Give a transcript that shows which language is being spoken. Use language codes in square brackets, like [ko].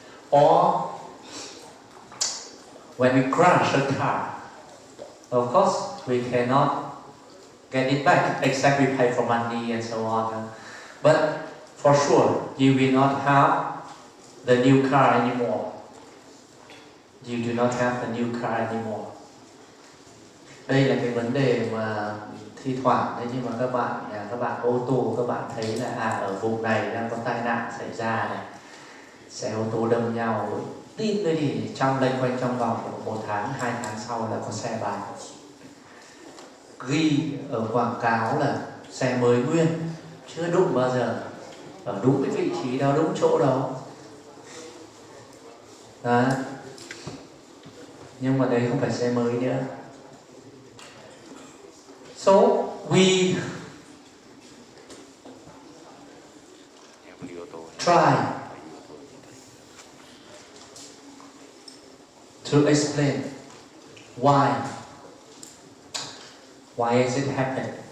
[en] Or when we crash a car, of course we cannot get it back except we pay for money and so on. But for sure, you will not have the new car anymore. You do not have the new car anymore. [vi] Đây là cái vấn đề mà thi thoảng đấy, nhưng mà các bạn ô tô, các bạn thấy là ở vùng này đang có tai nạn xảy ra này, xe ô tô đâm nhau, tin thôi thì loanh quanh trong vòng 1 tháng, 2 tháng sau là có xe bán. Ghi ở quảng cáo là xe mới nguyên, chưa đụng bao giờ, ở đúng cái vị trí đó, đúng chỗ đó. Đó. Nhưng mà đấy không phải xe mới nữa. [en] So we try to explain why is it happen?